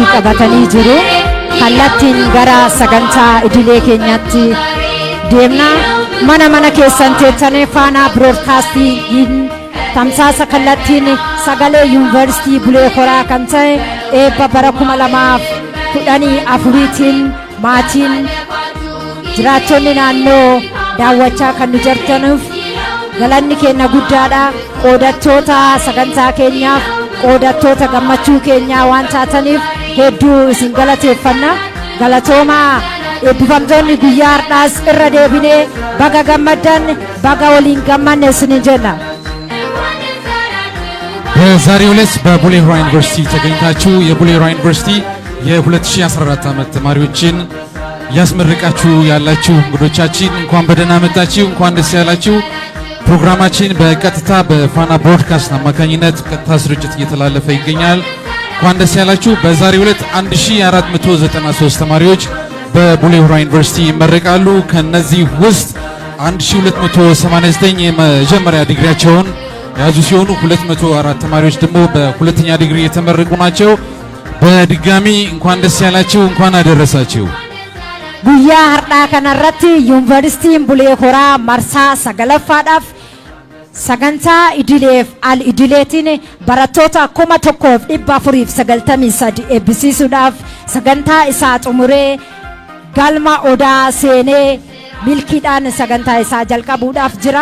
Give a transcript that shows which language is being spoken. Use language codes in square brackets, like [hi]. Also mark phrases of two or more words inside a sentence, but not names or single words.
[om] qabatanii jiru kallattiin gara sagantaa idilee keenyaatti deemna mana keessan teessanii Faana Broadcasting tamsaasa kallattiin sagalee Yuunivarsiitii Bulee Horaa kan ta'e eebba bara 2014tiin maatiin jiraattonni naannoo daawwachaa kan nu jirtaniif galanni keenya guddaadha. Qoodattoota sagantaa keenyaaf qoodattoota gammachuu keenyaa waan taataniif hedduu isin galateeffanna. Galatoomaa eebbifamtoonni guyyaa har'aas irra deebinee baga gammaddan baga waliin gammanne isin jenna. [am] በዛሬው ዕለት በቡሌ ሆራ ዩኒቨርሲቲ ተገኝታችሁ የቡሌ ሆራ ዩኒቨርሲቲ የ2014 ዓመት ተማሪዎችን ያስመረቃችሁ ያላችሁ እንግዶቻችን እንኳን በደህና መጣችሁ እንኳን ደስ ያላችሁ። ፕሮግራማችን በቀጥታ በፋና ብሮድካስት አማካኝነት ቀጥታ ስርጭት እየተላለፈ ይገኛል። እንኳን ደስ ያላችሁ። በዛሬው ዕለት 1493 ተማሪዎች በቡሌ ሆራ ዩኒቨርሲቲ ይመረቃሉ። ከነዚህ ውስጥ 1289 የመጀመሪያ ዲግሪያቸውን ያዙ ሲሆኑ 204 ተማሪዎች ደግሞ በሁለተኛ ዲግሪ የተመረቁ ናቸው። በድጋሚ እንኳን ደስ ያላችሁ እንኳን አደረሳችሁ። [om] guyyaa har'aa kanarratti Yuunivarsiitiin Bulee Horaa marsaa sagalaffaadhaaf sagantaa idileef al idileetiin barattoota 1493 eebbisiisuudhaaf sagantaa isaa xumuree galma odaa seenee milkiidhaan sagantaa isaa jalqabuudhaaf jira.